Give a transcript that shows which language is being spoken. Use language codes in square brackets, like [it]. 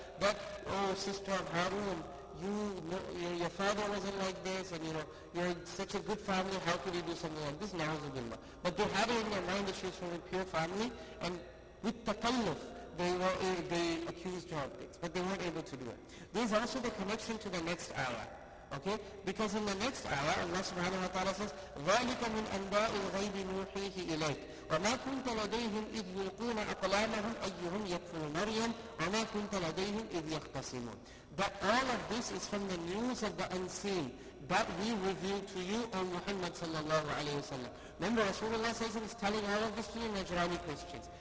[en] That, oh sister of Harun, your father wasn't like this, and you're such a good family, how could you do something like this? Na'uzubillah. But they had it in their mind that she was from a pure family, and with takalluf, they accused her of things, but they weren't able to do it. There's also the connection to the next ayah. Okay? Because in the next ayah, Allah subhanahu wa ta'ala says, [ar] ذَلِكَ مِنْ أَنْبَاءِ الْغَيْبِ نُوحِيهِ إِلَيْكَ وَمَا كُنْتَ لَدَيْهِمْ إِذْ يُلْقُونَ أَقْلَامَهُمْ أَيُّهُمْ يَكْفُرُ مَرْيَمَ وَمَا كُنْتَ لَدَيْهِمْ إِذْ يَخْتَصِمُونَ. [en] That all of this is from the news of the unseen that we reveal to you, O Muhammad sallallahu alayhi wa sallam. Remember, Rasulullah is telling all of this to you Najrani Christians.